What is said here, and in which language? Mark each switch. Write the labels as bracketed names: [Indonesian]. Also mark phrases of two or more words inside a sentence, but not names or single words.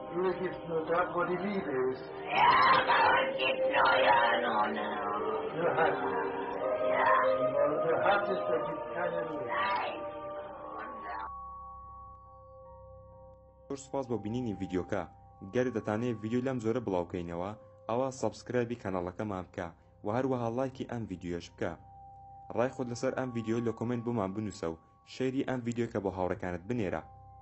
[German] gibt's nur dort, wo die Liebe ist. Ja, aber es gibt nur ja nur. Nur Hass. Ja. Wo Hass ist, da gibt's keine Liebe. Nein. [Central Kurdish] زۆر سوپاس بۆ بینینی ڤیدیۆکە. گەر دەتانەوێت ڤیدیۆ لەم جۆرە بڵاوکەینەوە ئەوە سەبسکرایبی کەناڵەکەمان بکە و هەروەها لایکی ئەم ڤیدیۆش بکە. ڕای خۆت لەسەر ئەم ڤیدیۆ لە کۆمنت بۆمان بنووسە و شەیری ئەم ڤیدیۆکە بۆ هاوڕێکانت بنێرە.